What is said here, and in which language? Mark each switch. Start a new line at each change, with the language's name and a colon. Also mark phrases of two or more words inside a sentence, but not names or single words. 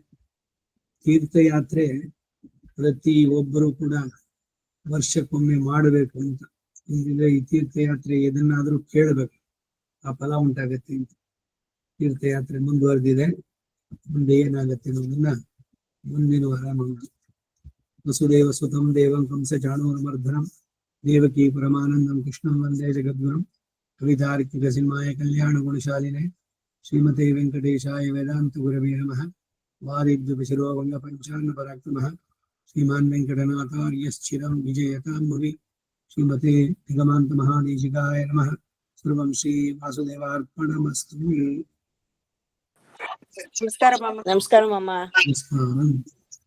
Kannada: ತೀರ್ಥಯಾತ್ರೆ ಪ್ರತಿ ಒಬ್ಬರು ಕೂಡ ವರ್ಷಕ್ಕೊಮ್ಮೆ ಮಾಡಬೇಕು ಅಂತ. ಇಲ್ಲಿದ್ರೆ ಈ ತೀರ್ಥಯಾತ್ರೆ ಎದನ್ನಾದ್ರೂ ಕೇಳಬೇಕು, ಆ ಫಲ ಉಂಟಾಗತ್ತೆ ಅಂತ. ತೀರ್ಥಯಾತ್ರೆ ಮುಂದುವರೆದಿದೆ. ಮುಂದೆ ಏನಾಗತ್ತೆ ಅನ್ನೋದನ್ನ ಮುಂದಿನ ವಾರ ಮಾಡೋಣ.
Sanskrit: वसुदेव सुतं देवं कंस चाणूरमर्दनं देवकी परमानन्दं कृष्णं वन्दे जगद्गुरुं कवितार्किक सिंहाय कल्याण गुणशालिने श्रीमते वेङ्कटेशाय वेदान्त गुरवे नमः. वारिद्युपिशिरोवंग पञ्चान्न पराक्रमः श्रीमान् वेङ्कटनाथार्यश्चिरं विजयतां भुवि. श्रीमते निगमान्त महादेशिकाय नमः. सर्वं श्री वासुदेवार्पणमस्तु.
Kannada: ನಮಸ್ಕಾರ ಮಾಮ. ನಮಸ್ಕಾರ.